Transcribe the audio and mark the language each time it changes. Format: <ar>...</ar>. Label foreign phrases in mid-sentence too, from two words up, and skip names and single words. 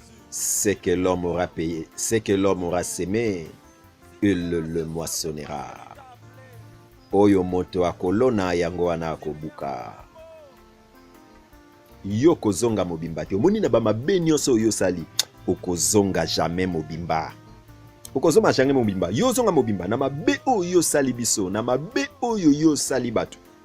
<fr>Ce que l'homme aura payé, ce que l'homme aura semé, il le moissonnera.</fr> <ln>Oyo moto akolona yango wana akobuka. Yo kozonga mobimba te. Omoni na ba mabe nyonso oyo osali, okozonga jamais mobimba. Okozonga jamais mobimba. Yo zonga mobimba na mabe oyo osali biso, na mabe oyo yo osali bato.</ln>